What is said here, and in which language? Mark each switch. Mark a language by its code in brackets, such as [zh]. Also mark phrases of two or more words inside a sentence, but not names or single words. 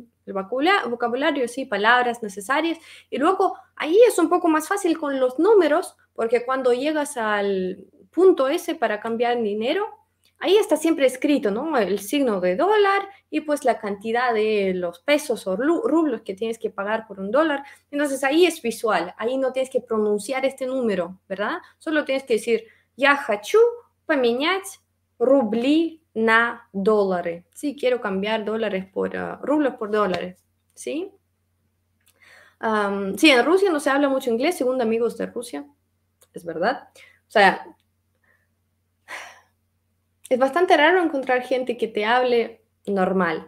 [es] El vocabulario, sí, palabras necesarias. Y luego ahí es un poco más fácil con los números, porque cuando llegas al punto ese para cambiar dinero, ahí está siempre escrito, ¿no? El signo de dólar y pues la cantidad de los pesos o rublos que tienes que pagar por un dólar. Entonces ahí es visual, ahí no tienes que pronunciar este número, ¿verdad? Solo tienes que decir, [ru] я хочу поменять рубли на доллары. [es] Sí, quiero cambiar dólares por rublos por dólares, ¿sí? Sí, en Rusia no se habla mucho inglés, según amigos de Rusia, es verdad. O sea, es bastante raro encontrar gente que te hable normal.